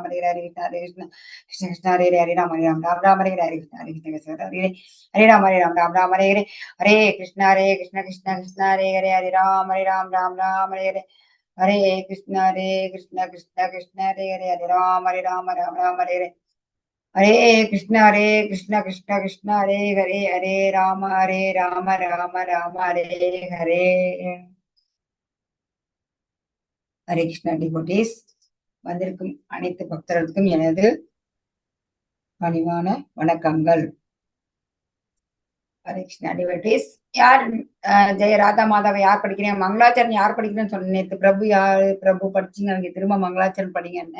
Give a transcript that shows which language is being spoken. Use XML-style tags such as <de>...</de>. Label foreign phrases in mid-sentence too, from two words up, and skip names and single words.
<sa>हरे हरे, हरे कृष्ण कृष्ण कृष्ण हरे हरे, हरे राम राम हरे हरे, हरे कृष्ण कृष्ण हरे हरे, हरे राम राम हरे हरे, हरे कृष्ण कृष्ण कृष्ण हरे हरे, हरे राम राम हरे हरे, हरे कृष्ण कृष्ण हरे हरे, हरे राम राम हरे हरे, हरे कृष्ण कृष्ण हरे हरे, हरे राम राम हरे हरे, हरे कृष्णा டிவோட்டீஸ்.</sa> <ta>வந்திருக்கும் அனைத்து பக்தர்களுக்கும் எனது பணிவான வணக்கங்கள். ஹரே கிருஷ்ணா டிவோட்டீஸ். யார் ஜெய ராதா மாதாவை யார் படிக்கிறீங்க? மங்களாச்சரண் யார் படிக்கிறேன்னு சொன்ன நேற்று பிரபு யாரு பிரபு படிச்சீங்க, அங்கே திரும்ப மங்களாச்சரண் படிங்கன்னு.</ta>